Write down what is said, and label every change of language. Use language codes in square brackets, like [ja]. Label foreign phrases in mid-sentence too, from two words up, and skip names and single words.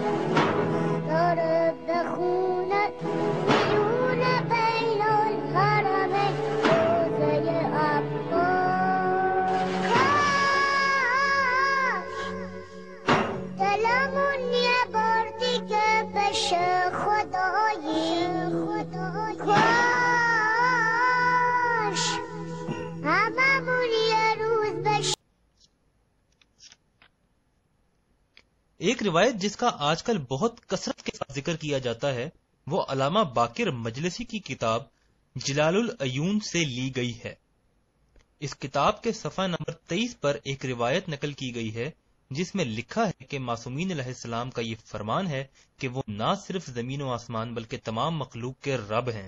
[fa] داره بخونه میونه بین الحرمین روزه عباس کاش دلمون یه بار دیگه بشه خدایی کاش هممون یه روز بشه [ur] ایک روایت جس کا آج کل بہت کثرت کے ساتھ ذکر کیا جاتا ہے وہ علامہ باقر مجلسی کی کتاب جلال العیون سے لی گئی ہے۔ اس کتاب کے صفحہ نمبر 23 پر ایک روایت نقل کی گئی ہے جس میں لکھا ہے کہ معصومین علیہ السلام کا یہ فرمان ہے کہ وہ نہ صرف زمین و آسمان بلکہ تمام مخلوق کے رب ہیں۔